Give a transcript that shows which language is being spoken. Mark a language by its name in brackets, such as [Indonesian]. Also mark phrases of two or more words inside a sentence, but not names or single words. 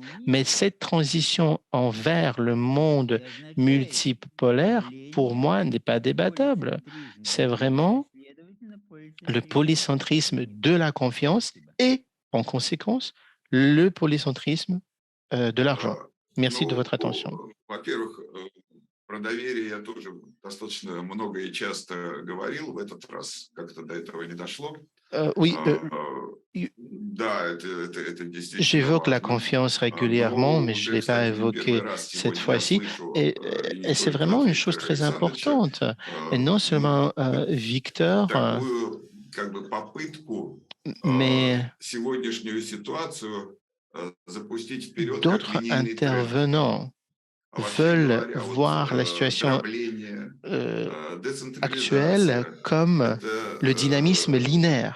[French] Mais cette transition envers le monde multipolaire, pour moi, n'est pas débattable. C'est vraiment le polycentrisme de la confiance et, en conséquence, le polycentrisme de l'argent. Merci de votre attention. [Russian] Про доверие я тоже достаточно много и часто говорил. В этот раз как-то до этого не дошло. [French] Oui, j'évoque la confiance régulièrement, mais je ne l'ai pas évoqué cette fois-ci. Et c'est vraiment une chose très importante. Et non seulement Victor, mais d'autres intervenants veulent voir la situation actuelle comme le dynamisme linéaire.